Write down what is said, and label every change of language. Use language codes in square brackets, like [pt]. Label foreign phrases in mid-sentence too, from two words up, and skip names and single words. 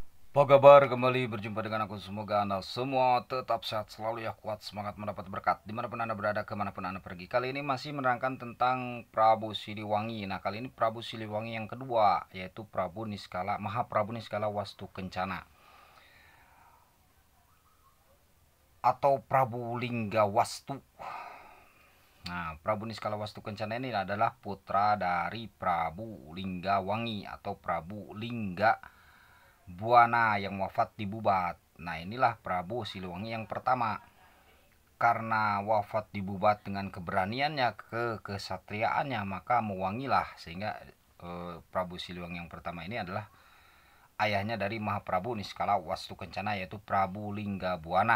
[id] Apa kabar? Kembali berjumpa dengan aku. Semoga Anda semua tetap sehat selalu ya, kuat semangat mendapat berkat dimanapun Anda berada, kemanapun Anda pergi. Kali ini masih menerangkan tentang Prabu Siliwangi. Nah, kali ini Prabu Siliwangi yang kedua, yaitu Prabu Niskala, Mahaprabu Niskala Wastu Kencana atau Prabu Linggawastu. Nah, Prabu Niskala Wastu Kencana ini adalah putra dari Prabu Linggawangi atau Prabu Lingga Buana yang wafat di Bubat. Nah, inilah Prabu Siliwangi yang pertama. Karena wafat di Bubat dengan keberaniannya, kesatriaannya, maka mewangilah sehingga Prabu Siliwangi yang pertama ini adalah ayahnya dari Mahaprabu Niskala Wastu Kencana, yaitu Prabu Linggabuana.